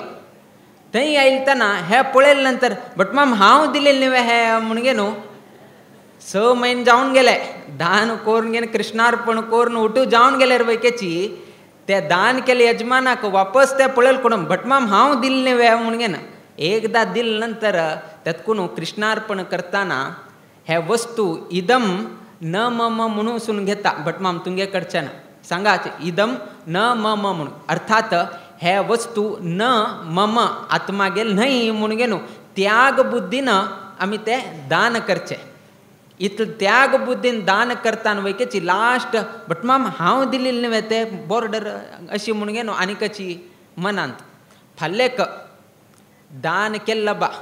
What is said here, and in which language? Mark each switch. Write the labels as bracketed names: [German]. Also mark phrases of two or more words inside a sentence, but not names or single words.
[Konkani] थंय आयिल्तना हे पळयले नंतर भटमाम हांव दिलेले न्हय हे म्हूण घेवन 6 म्हयने जावन गेले दान करून घेवन कृष्णार्पण करून उठू जावन गेल्यार वयकेची ते दान केले यजमानाक वापस ते पळयले कोण भटमाम हांव दिल्ले न्हय म्हूण घेवन एकदा दिले नंतर तेतकून कृष्णार्पण करतना हे वस्तू [Sanskrit] इदम न मम [Konkani] म्हणून घेता. भटमाम तुमगे कडच्यान सांगाच [Sanskrit] इदम न मम [Konkani] म्हणून. अर्थात हे वस्तू [Sanskrit] न मम [Konkani] आत्मागेल न्हय म्हणून घेवन त्याग बुद्धीनं आमी ते दान करचे. इतले त्याग बुद्धीन दान करताना वयकेची लास्ट भटमाम हांव दिलेले न्हय ते बॉर्डर अशी म्हणून घेवन आनीकची मनांत फाल्लेक दान केल्लं बा.